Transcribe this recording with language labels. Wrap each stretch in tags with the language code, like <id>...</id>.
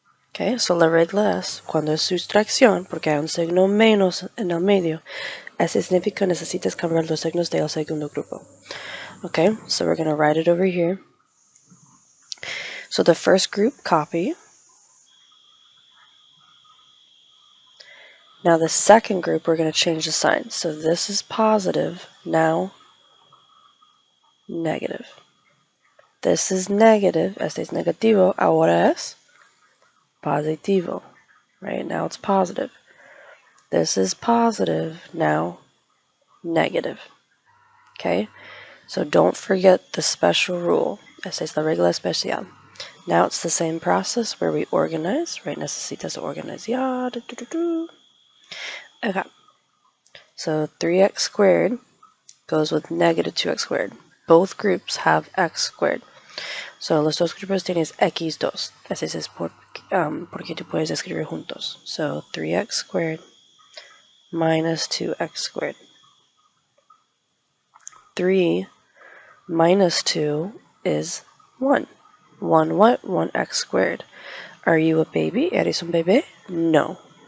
<en>Okay, so</en> <es>la regla es cuando es sustracción, porque hay un signo menos en el medio, Ese significa necesitas cambiar los signos del segundo grupo.</es> <en>Okay, so we're going to write it over here. So the first group, copy. Now the second group, we're going to change the sign. So this is positive, now negative. This is negative,</en> <es>este es negativo, ahora es positivo.</es> <en>Right, now it's positive. This is positive, now negative. Okay, so don't forget the special rule.</en> <es>Esa es la regla especial.</es> <en>Now it's the same process where we organize, right?</en> <es>Necesitas organizar.</es> <en>Okay, so 3x squared goes with negative 2x squared. Both groups have x squared. So</en> <es>los dos grupos tienes x2. Ese es porque tú puedes escribir juntos.</es> <en>So 3x squared minus 2x squared. 3 minus 2 is 1. 1 what? 1x squared. Are you a baby?</en> <es>¿Eres un bebé? No.</es>